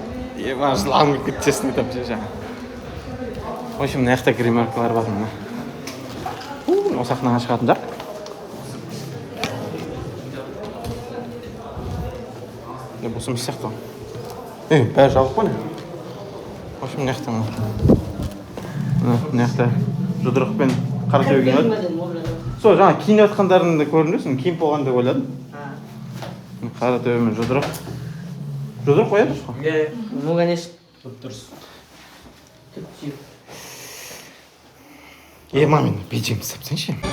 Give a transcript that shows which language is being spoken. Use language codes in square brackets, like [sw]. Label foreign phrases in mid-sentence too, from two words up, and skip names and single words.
[kk] Маған жылағым келіп кетті, честно айтамын ше жаңа. [ru] В общем, [kk] мына жақта гримеркалар бар мына. Осы сахнаға шығатын жақ. Осы емес сияқты. Бәрі жабық қой не? [ru] В общем, [kk] мына жақта мына жақта жұдырық пен қара төбе киініп. Сол жаңа киініп жатқандарында көрінесің, киініп болған деп ойладым. Қара төбе мен жұдырық. Жұдырық қояды ғой? Иә, [ru] ну конечно. [kk] Дұрыс. Мамин, бейджем сапсаңшы.